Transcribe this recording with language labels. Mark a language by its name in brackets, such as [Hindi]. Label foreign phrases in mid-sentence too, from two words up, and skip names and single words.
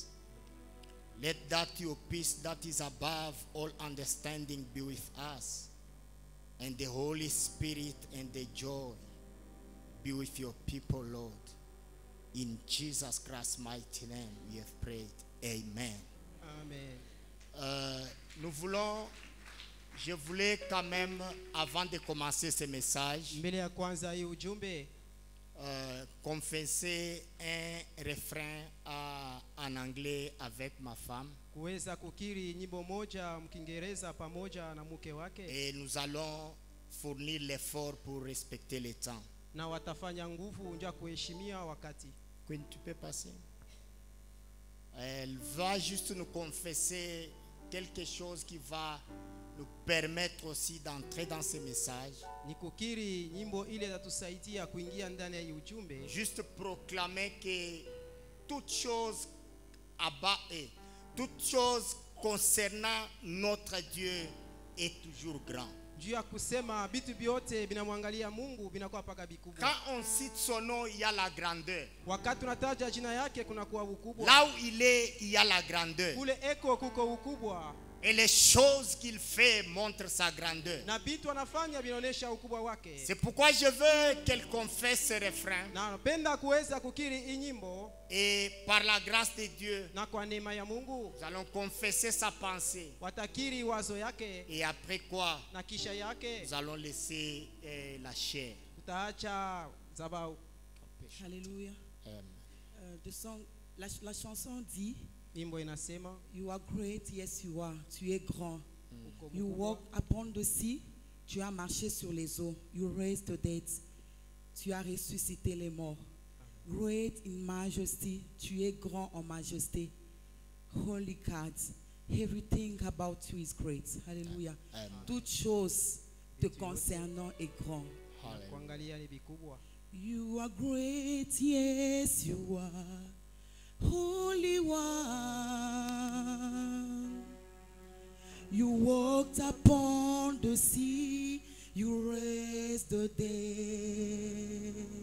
[English] Let that your peace that is above all understanding be with us, and the Holy Spirit and the joy be with your people, Lord. In Jesus Christ's mighty name we have prayed. Amen. Amen. [French] Je voulais quand même, avant de commencer ce message, [Swahili] Mbele ya kwanza hii ujumbe [French] confesser un refrain en anglais avec ma femme. [Swahili] kuweza kukiri nyimbo moja mkiingereza pamoja na mke wake, [French] Et nous allons fournir l'effort pour respecter le temps. [Swahili] na watafanya nguvu nja kuheshimia wakati. [French] Queen, tu peux passer? Elle va juste nous confesser quelque chose qui va nous permettre aussi d'entrer dans ce message. [Swahili] Ni kukiri nyimbo ile itatusaidia kuingia ndani ya hii ujumbe. [French] Juste proclamer que toute chose toute chose concernant notre Dieu est toujours grand. [Swahili] Juu ya kusema vitu vyote binamwangalia Mungu binakuwa paka bikubwa. [French] Quand on cite son nom, il y a la grandeur. [Swahili] Wakati tunataja jina yake kuna kuwa ukubwa. [French] Là où il est, il y a la grandeur. [Swahili] Kule eko kuko ukubwa. [French] Et les choses qu'il fait montrent sa grandeur. [Swahili] Na vitu anafanya vinaonyesha ukubwa wake. [French] C'est pourquoi je veux qu'elle confesse ce refrain. [Swahili] Na napenda kuweza kukiri hii nyimbo. [French] Et par la grâce de Dieu, [Swahili] Na kwa neema ya Mungu [French] nous allons confesser sa pensée. [Swahili] watakiri wazo yake, [French] Et après quoi, [Swahili] na kisha yake [French] nous allons laisser la chair. [Swahili] tutaacha zabau. [French] Alléluia. La chanson dit, [Swahili] Nyimbo inasema [English] You are great, yes you are. [French] Tu es grand. [Swahili] uko [English] You [Swahili] mkubwa. [English] walk upon the sea. [French] Tu as marché sur les eaux. [English] You raised the dead. [French] Tu as ressuscité les morts. [English] Great in majesty. [French] Tu es grand en majesté. [English] Holy God. Everything about you is great. Hallelujah. [French] Toute chose te concernant est grand. [Swahili] Kuangalia ni vikubwa. [English] You are great, yes you are. Holy One, You walked upon the sea, you raised the dead.